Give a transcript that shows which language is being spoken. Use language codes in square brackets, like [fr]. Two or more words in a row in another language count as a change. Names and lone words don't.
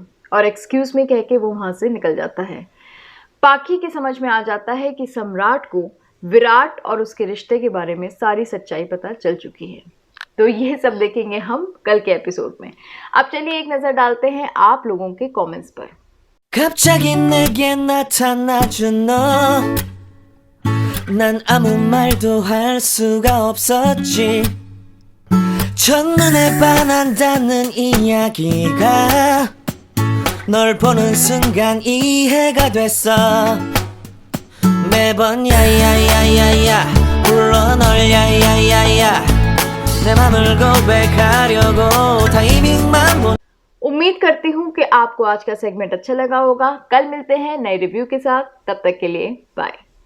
[hi] और [en] excuse me [hi] कह के वो वहाँ से निकल जाता है। पाखी के समझ में आ जाता है कि सम्राट को विराट और उसके रिश्ते के बारे में सारी सच्चाई पता चल चुकी है। तो ये सब देखेंगे हम कल के एपिसोड में। अब चलिए एक नज़र डालते हैं आप लोगों के कमेंट्स पर। [ko] 갑자기 내게 나타나준 너, 난 아무 말도 할 수가 없었지. 첫눈에 반한다는 이야기가 널 보는 순간 이해가 됐어. 매번 야야야야야 불러 널 야야야야 내 맘을 고백하려고 타이밍만 보. [hi] उम्मीद करती हूँ कि आपको आज का सेगमेंट अच्छा लगा होगा। कल मिलते हैं नए रिव्यू के साथ, तब तक के लिए बाय।